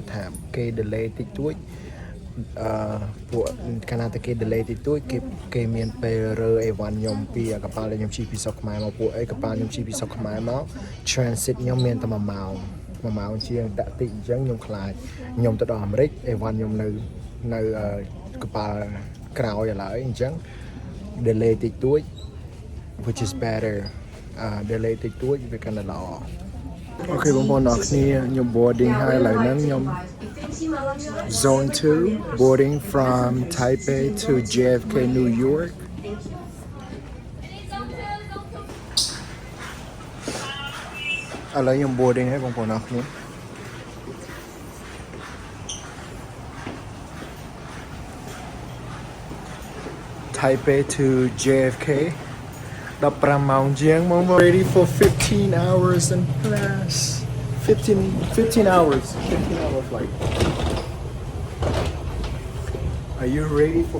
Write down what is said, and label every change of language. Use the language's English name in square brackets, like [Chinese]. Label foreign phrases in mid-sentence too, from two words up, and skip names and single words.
[Khmer] ថាគេ delay តិចតួចពួកកាលណាតែគេ delay តិចតួចគេមានពេលរើអីវ៉ាន់ខ្ញុំពីកប៉ាល់ដែលខ្ញុំជិះ ពីស្រុកខ្មែរមកពួកអីកប៉ាល់ខ្ញុំជិះពីស្រុកខ្មែរមក transit ខ្ញុំមានតែ1ម៉ោងជាងតាក់តិចអញ្ចឹងខ្ញុំខ្លាចខ្ញុំទៅដល់អាមេរិកអីវ៉ាន់ខ្ញុំនៅកប៉ាល់ក្រោយឥឡូវអញ្ចឹង delay តិចតួច [English] which is better [Khmer] delay តិចតួចវាកាន់តែល្អអូខេបងប្អូនអ្នកគ្នាខ្ញុំ boarding ហើយឥឡូវហ្នឹងខ្ញុំ [English] Zone 2 boarding from Taipei to JFK New York [Khmer] ឥឡូវខ្ញុំ boarding ហើយបងប្អូនអ្នកគ្នា [English] Taipei to JFK [Khmer] 15 ម៉ោងជាងបងប្អូន [English] ready for 15 hours and plus 15 hour flight are you ready for